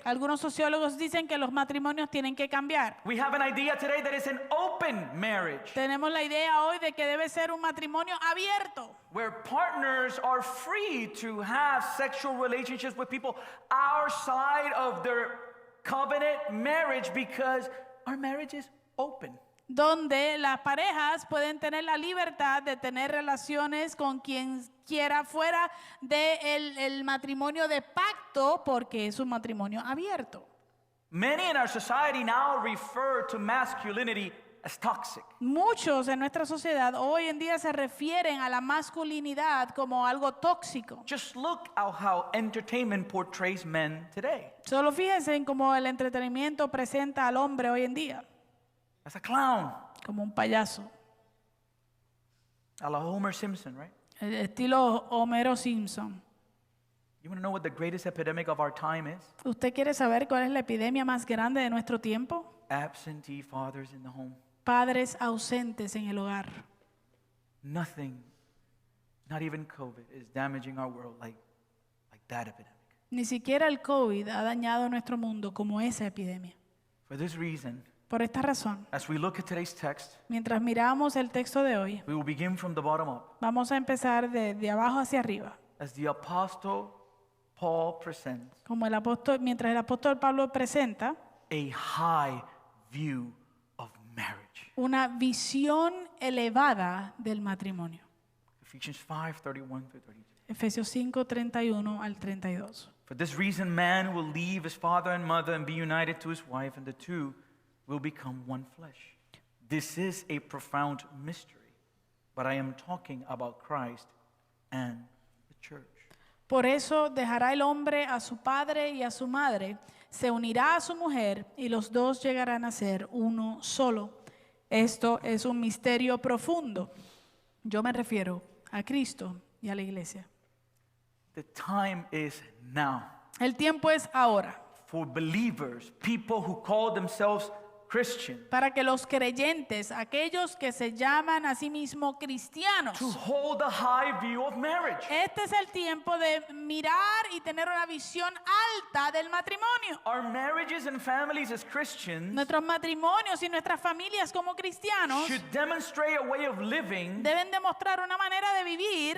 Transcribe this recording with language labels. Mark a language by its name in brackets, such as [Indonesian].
[Spanish] Algunos sociólogos dicen que los matrimonios tienen que cambiar. [English] We have an idea today that is an open marriage, [Spanish] Tenemos la idea hoy de que debe ser un matrimonio abierto, [English] where partners are free to have sexual relationships with people outside of their covenant marriage because our marriage is open. [Spanish] donde las parejas pueden tener la libertad de tener relaciones con quien quiera fuera del matrimonio de pacto porque es un matrimonio abierto. [English] Many in our society now refer to masculinity as toxic. [Spanish] Muchos en nuestra sociedad hoy en día se refieren a la masculinidad como algo tóxico. [English] Just look at how entertainment portrays men today. [Spanish] Solo fíjense en cómo el entretenimiento presenta al hombre hoy en día, [English] As a clown, [Spanish] como un payaso, [English] a la Homer Simpson, right? [Spanish] el estilo Homero Simpson. [English] You want to know what the greatest epidemic of our time is? [Spanish] ¿Usted quiere saber cuál es la epidemia más grande de nuestro tiempo? [English] Absentee fathers in the home. [Spanish] Padres ausentes en el hogar. [English] Nothing, not even COVID, is damaging our world like that epidemic. [Spanish] Ni siquiera el COVID ha dañado nuestro mundo como esa epidemia. [English] For this reason, [Spanish] Por esta razón, [English] as we look at today's text, [Spanish] mientras miramos el texto de hoy, [English] we will begin from the bottom up. [Spanish] vamos a empezar de abajo hacia arriba. [English] As the Apostle Paul presents [Spanish] Como el apóstol, mientras el apóstol Pablo presenta [English] a high view of marriage. [Spanish] una visión elevada del matrimonio. [English] Ephesians 5:31 through 32. [Spanish] Efesios 5, 31 al 32. [English] For this reason, man will leave his father and mother and be united to his wife, and the two will become one flesh. This is a profound mystery, but I am talking about Christ and the church. [Spanish] Por eso dejará el hombre a su padre y a su madre, se unirá a su mujer y los dos llegarán a ser uno solo. Esto es un misterio profundo. Yo me refiero a Cristo y a la iglesia. [English] The time is now [Spanish] El tiempo es ahora [English] for believers, people who call themselves Christian, [Spanish] para que los creyentes, aquellos que se llaman a sí mismos cristianos, [English] to hold a high view of marriage. [Spanish] este es el tiempo de mirar y tener una visión alta del matrimonio. [English] Our marriages and families as Christians [Spanish] Nuestros matrimonios y nuestras familias como cristianos [English] should demonstrate a way of living [Spanish] deben demostrar una manera de vivir